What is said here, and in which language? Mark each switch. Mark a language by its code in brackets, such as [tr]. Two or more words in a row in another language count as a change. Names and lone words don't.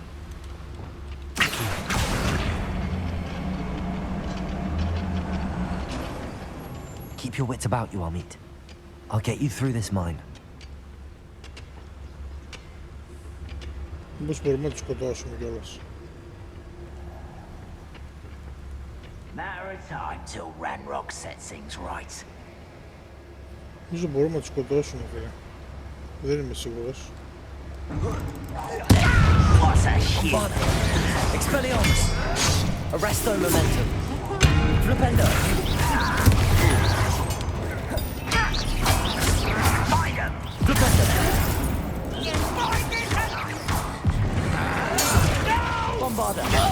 [en] Keep your wits about you, Amit. I'll get you through this mine. [el] Μήπως μπορούμε να τους σκοτώσουμε κιόλας. [en] Matter of time till Ranrock sets things right. [el] Μήπως μπορούμε να τους σκοτώσουμε, φίλε. Δεν είμαι σίγουρος. [en] What's a shit? Expelliarmus. Arresto momentum. Flipendo. Find him! Flipendo. Bombarda.